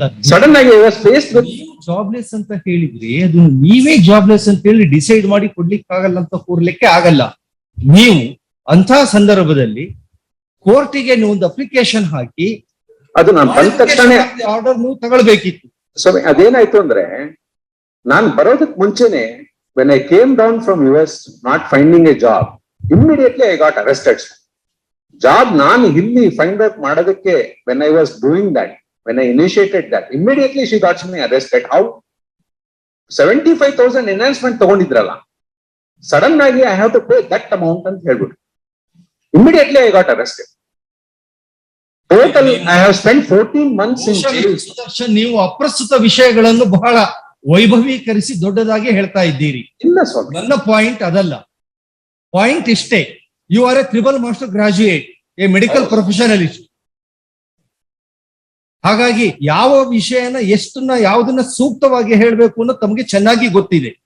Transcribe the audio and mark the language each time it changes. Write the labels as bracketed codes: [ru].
[en] sudden ಆಗಿ I was faced with [kn] jobless ಅಂತ ಹೇಳಿದ್ರಿ, ಅದು ನೀವೇ ಜಾಬ್ಲೆಸ್ ಅಂತ ಹೇಳಿ ಡಿಸೈಡ್ ಮಾಡಿ ಕೊಡ್ಲಿಕ್ಕೆ ಆಗಲ್ಲ ಅಂತ ಕೂರ್ಲಿಕ್ಕೆ ಆಗಲ್ಲ. ನೀವು ಅಂತ ಸಂದರ್ಭದಲ್ಲಿ ಕೋರ್ಟಿಗೆ ನೀವು ಒಂದು ಅಪ್ಲಿಕೇಶನ್ ಹಾಕಿ ಅದು ನಾನು ಬಂದ ತಕ್ಷಣ ಆರ್ಡರ್ ನೀವು ತಗೊಳ್ಬೇಕಿತ್ತು. [en] so [kn] ಅದೇನಾಯ್ತು ಅಂದ್ರೆ, ನಾನು ಬರೋದಕ್ಕೆ ಮುಂಚೆನೆ [en] when I came down from US not finding a job, immediately I got arrested. [kn] Job ನಾನು ಇಲ್ಲಿ ಫೈಂಡ್ ಔಟ್ ಮಾಡೋದಕ್ಕೆ [en] when I was doing that, when I initiated that, immediately she got me arrested. How? 75,000 enhancement [kn] ತಗೊಂಡಿದ್ರಲ್ಲ, sudden ಆಗಿ [en] I have to pay that amount [kn] ಅಂತ ಹೇಳ್ಬಿಟ್ಟು [en] immediately I got arrested. Total I have spent 14 months in jail. [kn] Sudarshan, ನೀವು ಅಪ್ರಸ್ತುತ ವಿಷಯಗಳನ್ನು ಬಹಳ ವೈಭವೀಕರಿಸಿ ದೊಡ್ಡದಾಗಿ ಹೇಳ್ತಾ ಇದ್ದೀರಿ. ಇಲ್ಲ ಸ್ವಾಮಿ, ನನ್ನ ಪಾಯಿಂಟ್ ಅದಲ್ಲ. [en] point [kn] ಇಷ್ಟೇ, [en] You are a triple master graduate, a medical professionalist. [kn] ಹಾಗಾಗಿ ಯಾವ ವಿಷಯನ ಎಷ್ಟನ್ನ ಯಾವುದನ್ನ ಸೂಕ್ತವಾಗಿ ಹೇಳ್ಬೇಕು ಅನ್ನೋದು ತಮಗೆ ಚೆನ್ನಾಗಿ ಗೊತ್ತಿದೆ.